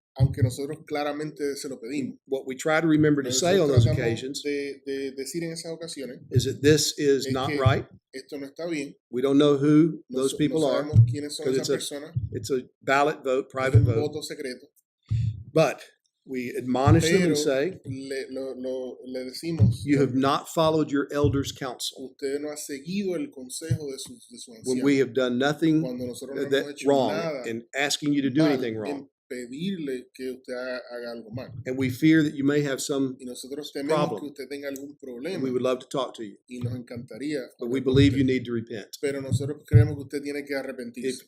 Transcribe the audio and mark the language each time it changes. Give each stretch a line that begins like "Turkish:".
Spanish: aunque nosotros claramente se lo pedimos.
English: What we try to remember to say on
Spanish: Nosotros
English: those
Spanish: tratamos
English: occasions
Spanish: de decir en esas ocasiones,
English: is that this is
Spanish: es
English: not
Spanish: que
English: right.
Spanish: esto no está bien,
English: We don't know who
Spanish: no,
English: those people
Spanish: no
English: are.
Spanish: sabemos quiénes son
English: 'cause
Spanish: esas personas,
English: It's a ballot vote,
Spanish: es
English: private
Spanish: un
English: vote.
Spanish: voto secreto,
English: But we admonish them
Spanish: pero
English: and say,
Spanish: le decimos,
English: you have not followed your elders' counsel
Spanish: usted no ha seguido el consejo de sus
English: when
Spanish: ancianos,
English: we have done nothing
Spanish: cuando nosotros no hemos
English: that
Spanish: hecho
English: wrong
Spanish: nada
English: and asking you to do
Spanish: mal
English: anything wrong.
Spanish: en pedirle que usted haga algo mal.
English: And we fear that you may have some,
Spanish: Y nosotros tememos
English: problem.
Spanish: que usted tenga algún
English: and
Spanish: problema
English: we would love to talk to you.
Spanish: y nos encantaría.
English: But we
Spanish: hablar con
English: believe
Spanish: usted.
English: you need to repent.
Spanish: Pero nosotros creemos que usted tiene que arrepentirse.